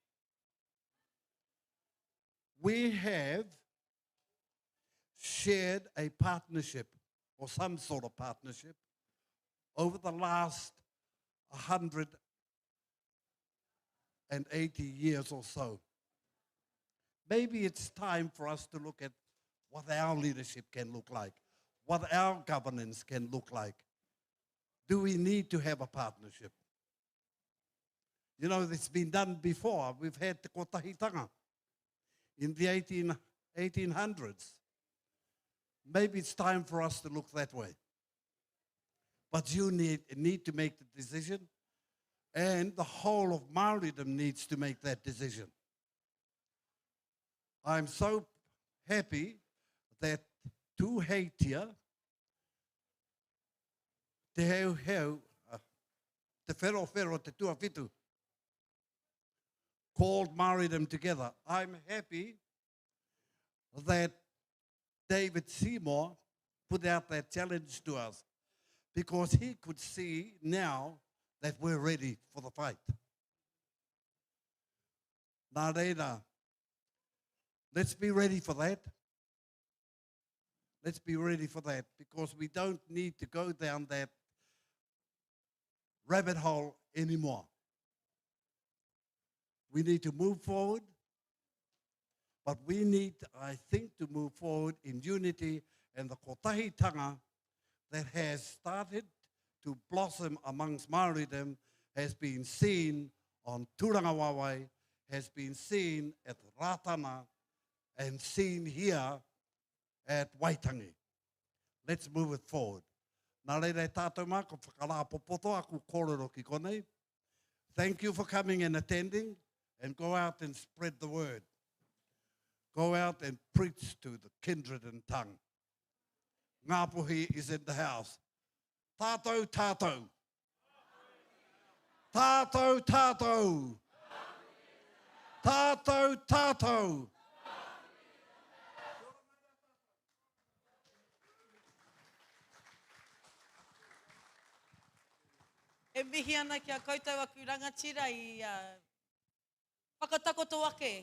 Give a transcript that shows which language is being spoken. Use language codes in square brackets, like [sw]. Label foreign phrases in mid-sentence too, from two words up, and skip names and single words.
[en] We have shared a partnership, or some sort of partnership, over the last 180 years or so. Maybe it's time for us to look at what our leadership can look like, what our governance can look like. Do we need to have a partnership? You know, it's been done before. We've had [mi] te kotahitanga [en] in the 1800s. Maybe it's time for us to look that way. But you need to make the decision, and the whole of Māoridom needs to make that decision. I'm so happy that Tūheitia, te heu, te whero, te tuawhitu, called Māoridom together. I'm happy that David Seymour put out that challenge to us because he could see now that we're ready for the fight. [mi] Nā reira, [en] let's be ready for that. Let's be ready for that, because we don't need to go down that rabbit hole anymore. We need to move forward, but we need, I think, to move forward in unity, and the kotahitanga that has started to blossom amongst Māoridom has been seen on Tūrangawawai, has been seen at Ratana, and seen here at Waitangi. Let's move it forward. [mi] Nā reira tātou mā, ko whakarā popoto aku kōrero ki konei. [en] Thank you for coming and attending, and go out and spread the word. Go out and preach to the kindred and tongue. Ngāpuhi is in the house. [mi] Tātou, tātou. Tātou, tātou. Tātou, tātou. E mihi ana kia koutou aku rangatira I whakatakoto ake.